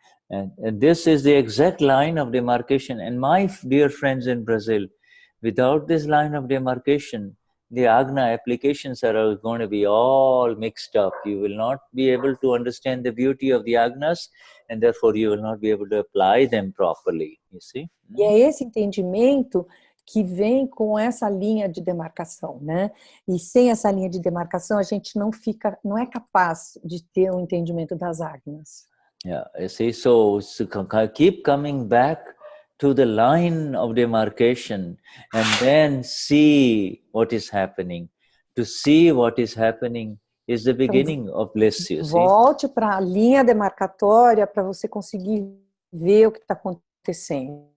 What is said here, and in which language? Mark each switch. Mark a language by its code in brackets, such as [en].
[en] And this is the exact line of demarcation. And my dear friends in Brazil, without this line of demarcation, the Agna applications are going to be all mixed up. You will not be able to understand the beauty of the Agnas, and therefore you will not be able to apply them properly. You see? [pt] E é esse entendimento que vem com essa linha de demarcação, né? E sem essa linha de demarcação a gente não é capaz de ter um entendimento das Agnas. [en] Yeah, you see, so keep coming back to the line of demarcation and then see what is happening. To see what is happening is the beginning of bliss, you see. [pt] Volte para a linha demarcatória para você conseguir ver o que está acontecendo.